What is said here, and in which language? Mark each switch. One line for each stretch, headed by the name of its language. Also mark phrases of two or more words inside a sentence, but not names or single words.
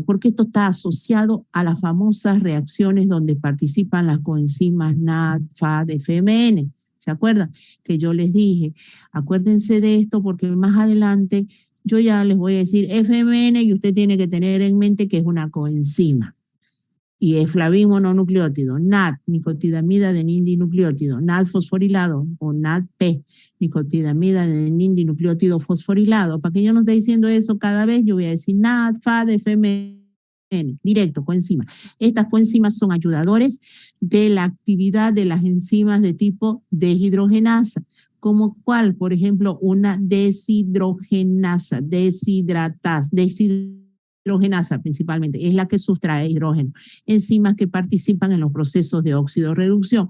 Spanish: Porque esto está asociado a las famosas reacciones donde participan las coenzimas NAD, FAD, FMN. ¿Se acuerdan? Que yo les dije, acuérdense de esto porque más adelante yo ya les voy a decir FMN y usted tiene que tener en mente que es una coenzima. Y es flavin mononucleótido, NAD, nicotinamida adenina-dinucleótido, NAD fosforilado o NADP, nicotinamida adenina-dinucleótido fosforilado. Para que yo no esté diciendo eso cada vez, yo voy a decir NAD, FAD, FMN. Directo, coenzima. Estas coenzimas son ayudadores de la actividad de las enzimas de tipo deshidrogenasa. como cuál, por ejemplo, una deshidrogenasa, deshidrogenasa principalmente, es la que sustrae hidrógeno, enzimas que participan en los procesos de óxido-reducción.